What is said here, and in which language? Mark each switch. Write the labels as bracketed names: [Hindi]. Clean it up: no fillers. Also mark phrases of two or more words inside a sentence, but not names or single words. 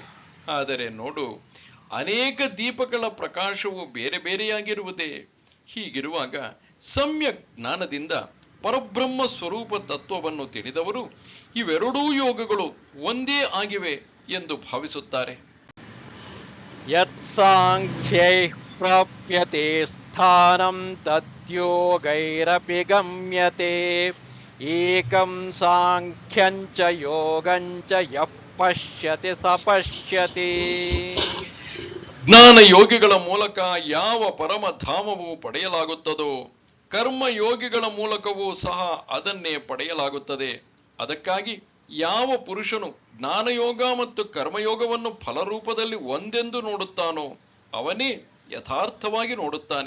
[Kannada] ಆದರೆ ನೋಡು, ಅನೇಕ ದೀಪಗಳ ಪ್ರಕಾಶವು ಬೇರೆ ಬೇರೆಯಾಗಿರುವುದೇ. ಹೀಗಿರುವಾಗ ಸಮ್ಯಕ್ ಜ್ಞಾನದಿಂದ ಪರಬ್ರಹ್ಮ ಸ್ವರೂಪ ತತ್ವವನ್ನು ತಿಳಿದವರು ಇವೆರಡೂ ಯೋಗಗಳು ಒಂದೇ ಆಗಿವೆ ಎಂದು ಭಾವಿಸುತ್ತಾರೆ. [Sanskrit] ಯತ್ ಸಾಂಖ್ಯೈಃ ಪ್ರಾಪ್ಯತೆ ಸ್ಥಾನಂ ತದ್ಯೋಗೈರಪಿ ಗಮ್ಯತೆ ಏಕಂ ಸಾಂಖ್ಯಂಚ ಯೋಗಂಚ ಯಃ ಪಶ್ಯತಿ ಸ ಪಶ್ಯತಿ. [Kannada] ಜ್ಞಾನ ಯೋಗಿಗಳ ಮೂಲಕ ಯಾವ ಪರಮಧಾಮವು ಪಡೆಯಲಾಗುತ್ತದೋ ಕರ್ಮಯೋಗಿಗಳ ಮೂಲಕವೂ ಸಹ ಅದನ್ನೇ ಪಡೆಯಲಾಗುತ್ತದೆ. ಅದಕ್ಕಾಗಿ ಯಾವ ಪುರುಷನು ಜ್ಞಾನಯೋಗ ಮತ್ತು ಕರ್ಮಯೋಗವನ್ನು ಫಲರೂಪದಲ್ಲಿ ಒಂದೆಂದು ನೋಡುತ್ತಾನೋ ಅವನೇ ಯಥಾರ್ಥವಾಗಿ ನೋಡುತ್ತಾನೆ.